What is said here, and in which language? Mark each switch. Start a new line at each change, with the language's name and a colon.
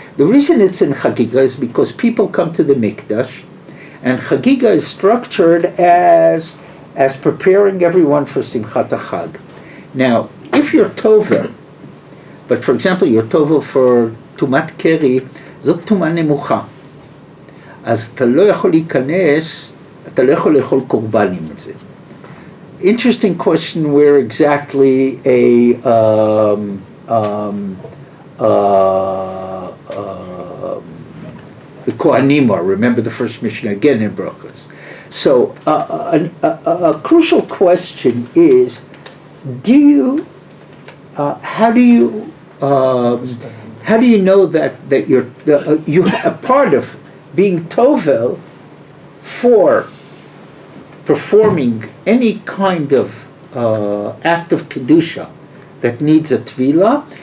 English: The reason it's in Chagiga is because people come to the Mikdash, and Chagiga is structured as preparing everyone for Simchat HaChag. Now, if you're Tovel, but for example, you're Tovel for Tumat Keri,
Hebrew: זאת טומאה נמוכה. אז אתה לא יכול להיכנס, אתה לא יכול לאכול קורבן עם זה.
English: Interesting question where exactly the Kohanim are. Remember the first Mishnah again in Brachos. So a crucial question is, how do you know that you're a part of being Tovel for performing any kind of act of Kedusha that needs a Tvila?